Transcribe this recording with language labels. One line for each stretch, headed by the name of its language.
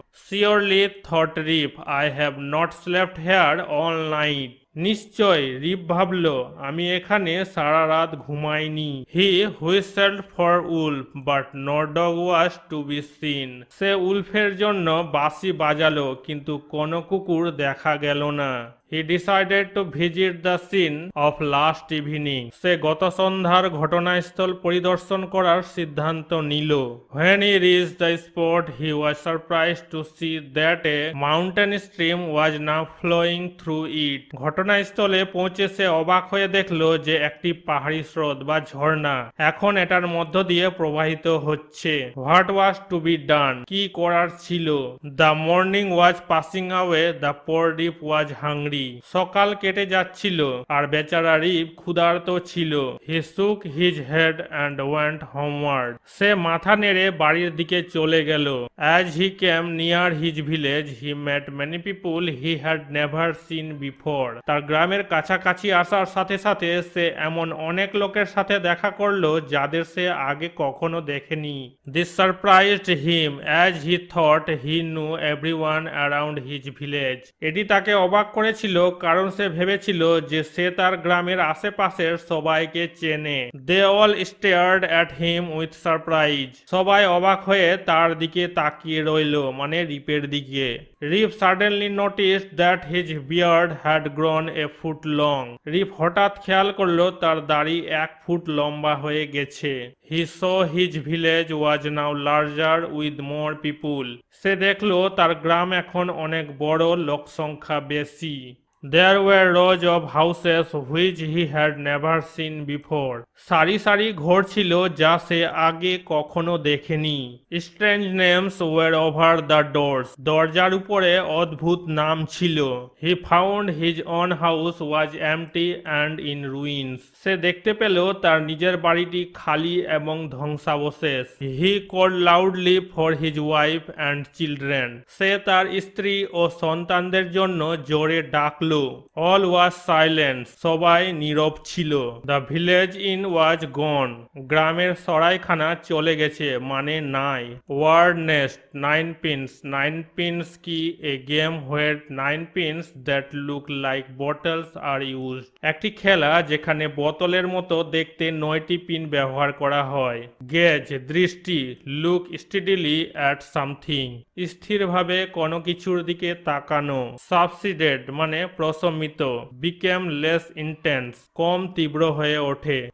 English: Surely thought Rip, I have not slept here all night.
Bangla: নিশ্চয়, রিপ ভাবল, আমি এখানে সারা রাত ঘুমাইনি।
English: He whistled for wolf but no dog was to be seen.
Bangla: সে উলফের জন্য বাঁশি বাজালো কিন্তু কোনো কুকুর দেখা গেল না।
English: He decided to visit the scene of last evening.
Bangla: সে গত সন্ধ্যার ঘটনাস্থল পরিদর্শন করার সিদ্ধান্ত নিল।
English: When he reached the spot, he was surprised to see that a mountain stream was now flowing through it.
Bangla: ঘটনাস্থলে পৌঁছে সে অবাক হয়ে দেখল যে একটি পাহাড়ি স্রোত বা ঝর্ণা এখন এটার মধ্য দিয়ে প্রবাহিত হচ্ছে।
English: What was to be done?
Bangla: কি করার ছিল?
English: The morning was passing away. The poor Rip was hungry.
Bangla: সকাল কেটে যাচ্ছিল আর বেচারা রিপ ক্ষুধার্ত ছিল।
English: He shook his head and went homeward.
Bangla: সে মাথা নেড়ে বাড়ির দিকে চলে গেল।
English: As he came near his village, he met many people he had never seen before.
Bangla: তার গ্রামের কাছাকাছি আসার সাথে সাথে সে এমন অনেক লোকের সাথে দেখা করলো যাদের সে আগে কখনো দেখেনি।
English: This surprised him as he thought he knew everyone around his village.
Bangla: এটি তাকে অবাক করেছিল কারণ সে ভেবেছিল যে সে তার গ্রামের আশেপাশের সবাইকে চেনে।
English: They all stared at him with surprise.
Bangla: সবাই অবাক হয়ে তার দিকে তাকিয়ে রইল, মানে রিপের দিকে।
English: Rip suddenly noticed that his beard had grown a foot long.
Bangla: রিপ হঠাৎ খেয়াল করলো তার দাড়ি 1 ফুট লম্বা হয়ে গেছে।
English: He saw his village was now larger with more people.
Bangla: সে দেখলো তার গ্রাম এখন অনেক বড়, লোক সংখ্যা বেশি।
English: There were rows of houses which he had never seen before.
Bangla: সারি সারি ঘর ছিল যা সে আগে কখনো দেখেনি।
English: Strange names were over the doors.
Bangla: দরজার উপরে অদ্ভুত নাম ছিল।
English: He found his own house was empty and in ruins.
Bangla: সে দেখতে পেল তার নিজের বাড়িটি খালি এবং ধ্বংসাবশেষ।
English: He called loudly for his wife and children.
Bangla: সে তার স্ত্রী ও সন্তানদের জন্য জোরে ডাকল।
English: All was silence.
Bangla: সবাই নীরব ছিল।
English: The village inn was gone.
Bangla: গ্রামের সরাইখানা চলে গেছে, মানে নাই।
English: Word nest 9 pins. 9 pins কি? A game where 9 pins that look like bottles are used.
Bangla: একটি খেলা যেখানে বোতলের মতো দেখতে 9টি পিন ব্যবহার করা হয়। Gaze দৃষ্টি।
English: Look steadily at something.
Bangla: স্থিরভাবে কোনো কিছুর দিকে তাকানো। Subsided মানে প্রশমিত,
English: became less intense,
Bangla: কম তীব্র হয়ে ওঠে।